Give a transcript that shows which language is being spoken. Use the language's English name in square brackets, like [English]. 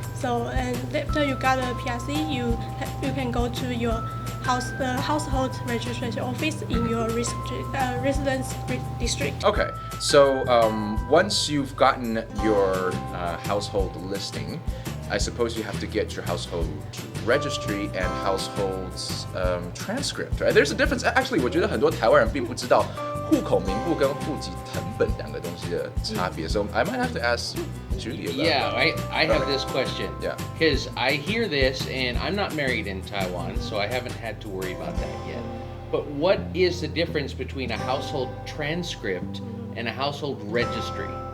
[English] So, and after you got a PRC, you can go to your household registration office in your residence district. Okay. So once you've gotten your household listing, I suppose you have to get your household registry and households transcript, right? There's a difference. [Chinese] Actually, 我觉得很多台湾人并不知道户口名簿跟户籍誊本两个东西的差别。 [English] So I might have to ask Judy about Yeah, that. I have this question. Yeah. Because I hear this, and I'm not married in Taiwan, so I haven't had to worry about that yet. But what is the difference between a household transcript and a household registry?